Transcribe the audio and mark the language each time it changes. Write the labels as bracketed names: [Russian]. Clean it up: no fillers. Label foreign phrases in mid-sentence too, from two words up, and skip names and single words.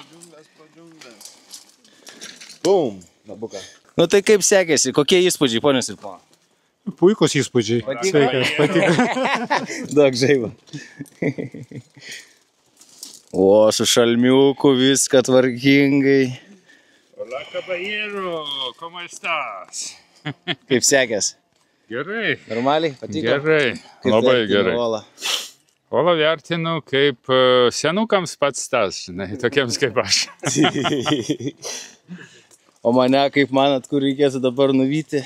[Lithuanian] Bum, nabuka. Nu tai kaip sekėsi, kokie įspūdžiai, ponios ir ponai? Puikus įspūdžiai. Sveikas, patiko. Daug žaibo. O, su šalmiuku viską tvarkingai. [Spanish] Hola, caballero, ¿cómo estás? [Lithuanian] Kaip sekės? Gerai. Normaliai? Patiko? Gerai. Kaip Labai vertini gerai. uolą? Olą vertinu kaip senukams pats tas, žinai, tokiems kaip aš. O mane, kaip manat, kur reikėtų dabar nuvyti?